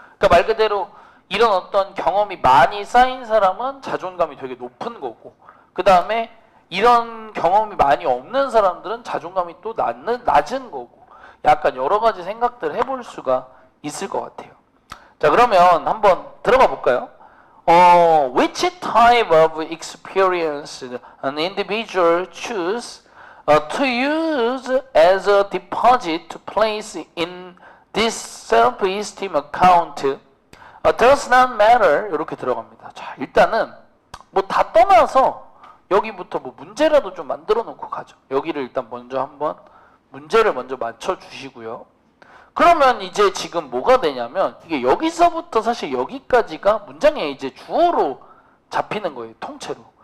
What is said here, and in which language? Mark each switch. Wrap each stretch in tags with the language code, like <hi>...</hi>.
<ko>그러니까 말 그대로 이런 어떤 경험이 많이 쌓인 사람은 자존감이 되게 높은 거고, 그 다음에 이런 경험이 많이 없는 사람들은 자존감이 또 낮은 거고, 약간 여러 가지 생각들을 해볼 수가 있을 것 같아요. 자, 그러면 한번 들어가 볼까요?</ko> <en>Which type of experience an individual choose to use as a deposit to place in this self-esteem account does not matter.</en> <ko>이렇게 들어갑니다. 자, 일단은 뭐 다 떠나서 여기부터 뭐 문제라도 좀 만들어 놓고 가죠. 여기를 일단 먼저 한번 문제를 먼저 맞춰 주시고요. 그러면 이제 지금 뭐가 되냐면, 이게 여기서부터 사실 여기까지가 문장의 이제 주어로 잡히는 거예요. 통째로.</ko>